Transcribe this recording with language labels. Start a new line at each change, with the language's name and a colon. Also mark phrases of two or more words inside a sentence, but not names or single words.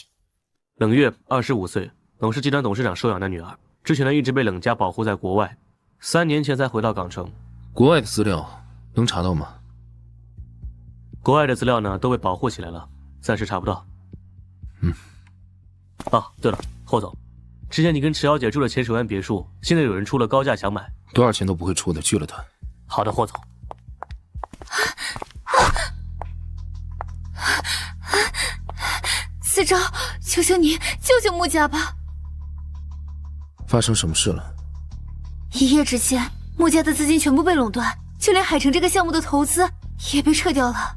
Chinese: 冷月25歲，冷氏集團董事長收養的女兒，之前呢一直被冷家保護在國外，3年前才回到港城。國外的資料能查到嗎？國外的資料呢都被保護起來了，暫時查不到。哦，對了，霍總，之前你跟池小姐住的淺水灣別墅，現在有人出了高價想買，多少錢都不會出的，拒了他。好的，霍總。四招，求求你救救穆家吧！發生什麼事了？一夜之間，穆家的資金全部被壟斷，就連海城這個項目的投資也被撤掉了。